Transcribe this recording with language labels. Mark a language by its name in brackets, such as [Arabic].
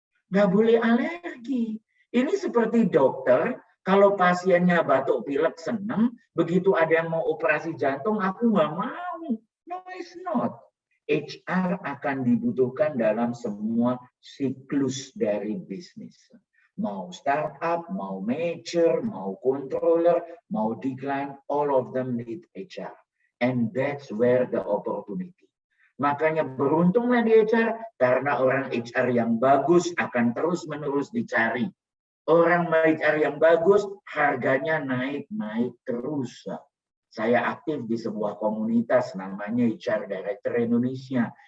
[Indonesian] Nggak boleh alergi. Ini seperti dokter, kalau pasiennya batuk pilek senang, begitu ada yang mau operasi jantung, aku nggak mau. [English] No, it's not. [Indonesian] HR akan dibutuhkan dalam semua siklus dari bisnis. Mau startup, mau mature, mau controller, mau decline, [English] all of them need HR. And that's where the opportunity. [Indonesian] Makanya beruntunglah di HR, karena orang HR yang bagus akan terus-menerus dicari. Orang HR yang bagus, harganya naik-naik terus. Saya aktif di sebuah komunitas namanya HR Director Indonesia.